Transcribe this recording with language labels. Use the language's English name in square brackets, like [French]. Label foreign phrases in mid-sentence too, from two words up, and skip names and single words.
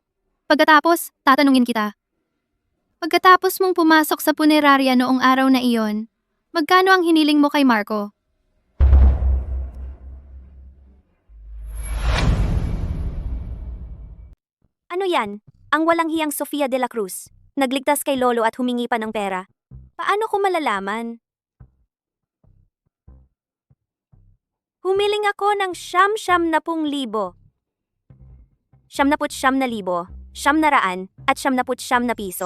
[Filipino] Pagkatapos, tatanungin kita. Pagkatapos mong pumasok sa punerarya noong araw na iyon, magkano ang hiniling mo kay Marco? Ano yan? Ang walang hiyang Sofia de la Cruz. Nagligtas kay Lolo at humingi pa ng pera. Paano ko malalaman? Humiling ako ng 70,000 libo, 900 at 79 na piso.